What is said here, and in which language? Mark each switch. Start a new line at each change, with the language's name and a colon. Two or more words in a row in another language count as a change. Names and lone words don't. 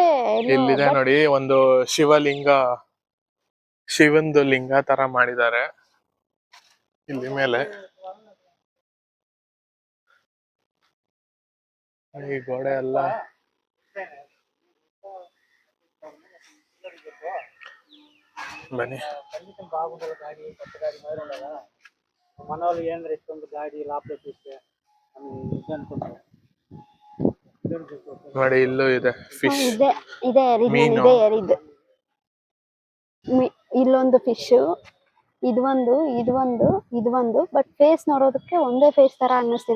Kannada: ಇಲ್ಲಿದೆ ನೋಡಿ, ಒಂದು ಶಿವಲಿಂಗ, ಶಿವಂದು ಲಿಂಗ ತರ ಮಾಡಿದ್ದಾರೆ ಇಲ್ಲಿ ಮೇಲೆ. ಈ ಗೋಡೆ ಎಲ್ಲ ಬನ್ನಿ.
Telugu: మనోళ్ళు ఏంద్ర ఇస్తుంది గాడి లోపల చూస్తే
Kannada: ನೋಡಿ ಇಲ್ಲೂ ಇದೆ ಫಿಶ್. ಇದೆ ಇದೆ ಮೀನು. ಇದೆ ಏರಿದ್ದು. ಇಲ್ಲೊಂದು ಫಿಶ್, ಇದು ಒಂದು ಬಟ್ ಫೇಸ್ ನೋಡೋದಕ್ಕೆ ಒಂದೇ ಫೇಸ್ ತರ ಅನ್ನಿಸ್ತಿದೆ.